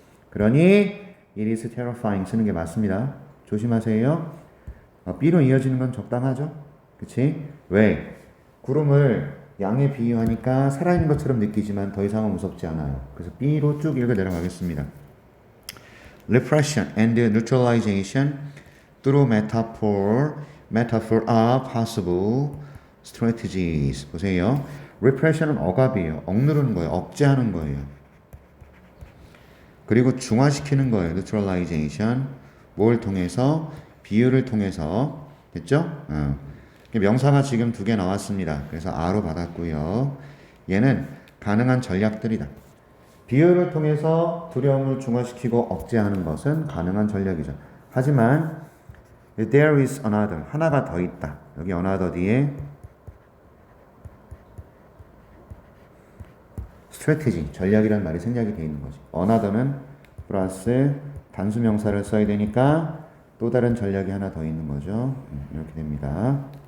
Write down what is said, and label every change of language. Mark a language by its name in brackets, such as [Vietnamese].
[Korean] 그러니 [English] it is terrifying [Korean] 쓰는 게 맞습니다. 조심하세요. B로 이어지는 건 적당하죠? 그치? 왜? 구름을 양에 비유하니까 살아있는 것처럼 느끼지만 더 이상은 무섭지 않아요. 그래서 B로 쭉 읽어 내려가겠습니다. [English] Repression and neutralization through metaphor are possible strategies. [Korean] 보세요. Repression은 억압이에요. 억누르는 거예요. 억제하는 거예요. 그리고 중화시키는 거예요. neutralization. 뭘 통해서? 비유를 통해서. 됐죠? 명사가 지금 2개 나왔습니다. 그래서 R로 받았고요. 얘는 가능한 전략들이다. 비유를 통해서 두려움을 중화시키고 억제하는 것은 가능한 전략이죠. 하지만 [English] there is another. [Korean] 하나가 더 있다. 여기 another 뒤에 strategy, 전략이라는 말이 생략이 되어 있는 거지. another는 플러스 단수명사를 써야 되니까 또 다른 전략이 하나 더 있는 거죠. 이렇게 됩니다.